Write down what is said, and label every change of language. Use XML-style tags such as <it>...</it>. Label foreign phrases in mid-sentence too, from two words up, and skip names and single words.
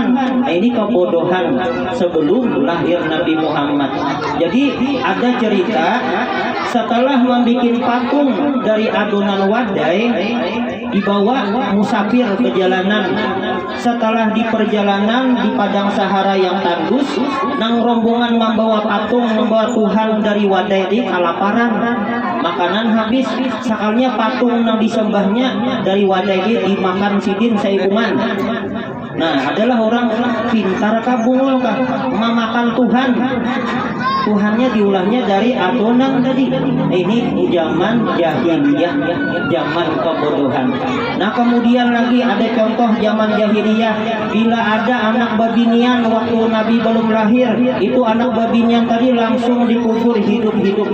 <id>Nah, ini kebodohan sebelum lahir Nabi Muhammad. Jadi ada cerita setelah membuat patung dari adonan wadai, dibawa musafir perjalanan. Setelah di perjalanan di padang Sahara yang tandus, nang rombongan membawa patung, membawa Tuhan dari wadai ini kelaparan. Makanan habis, sakalnya patung nang disembahnya dari wadai ini dimakan sidin saibungan. Nah, adalah orang pintar kabul kah memakan Tuhan. Tuhannya diulahnya dari adonan tadi. Ini zaman jahiliyah, zaman kebodohan. Nah, kemudian lagi ada contoh zaman jahiliyah. Bila ada anak babinian waktu Nabi belum lahir, itu anak babinian tadi langsung dikubur hidup-hidup.</id>